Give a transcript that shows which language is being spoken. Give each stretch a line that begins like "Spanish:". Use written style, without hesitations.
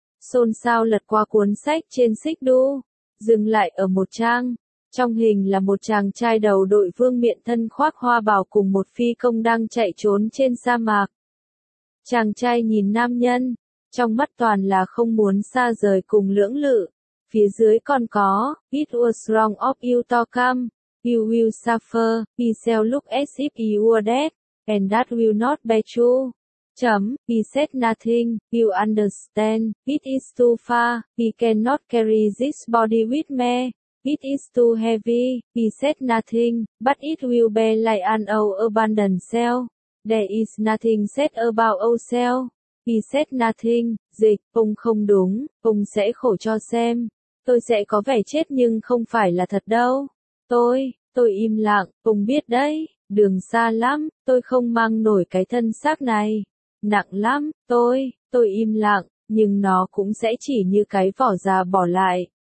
Vietnamese: xôn xao lật qua cuốn sách trên xích đu, dừng lại ở một trang. Trong hình là một chàng trai đầu đội vương miện thân khoác hoa bào cùng một phi công đang chạy trốn trên sa mạc. Chàng trai nhìn nam nhân, trong mắt toàn là không muốn xa rời cùng lưỡng lự. Phía dưới còn có,
English: it was wrong of you to come, you will suffer, he shall look as if he were dead, and that will not be true.
Vietnamese: Chấm,
English: he said nothing, you understand, it is too far, he cannot carry this body with me, it is too heavy, he said nothing, but it will be like an old abandoned cell. There is nothing said about old cell. He said nothing,
Vietnamese: dịch, ông không đúng, ông sẽ khổ cho xem. Tôi sẽ có vẻ chết nhưng không phải là thật đâu. Tôi im lặng, ông biết đấy, đường xa lắm, tôi không mang nổi cái thân xác này. Nặng lắm, tôi im lặng, nhưng nó cũng sẽ chỉ như cái vỏ già bỏ lại.